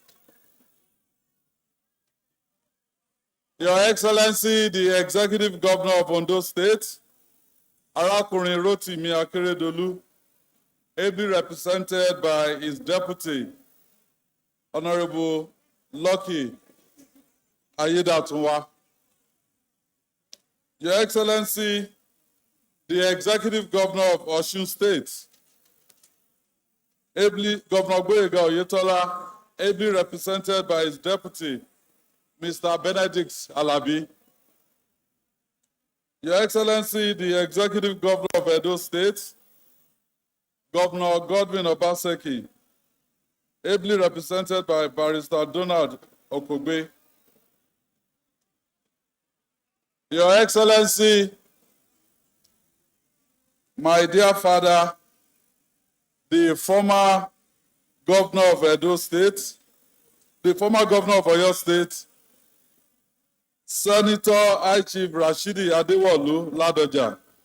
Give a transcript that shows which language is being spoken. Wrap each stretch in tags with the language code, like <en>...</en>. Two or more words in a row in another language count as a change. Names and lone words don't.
<en>Your Excellency, the Executive Governor of Ondo State, Arakunrin Rotimi Akeredolu, ably represented by his deputy, Honorable Lucky Ayedatunwa. Your Excellency, the Executive Governor of Osun State, Governor Gboyega Oyetola, ably represented by his deputy, Mr. Benedict Alabi. Your Excellency, the Executive Governor of Edo State, Governor Godwin Obaseki, ably represented by Barrister Donald Okogbe. Your Excellency, my dear father, the former governor of Edo State, the former governor of Oyo State, Senator High Chief Rashidi Adewolu Ladoja.</en>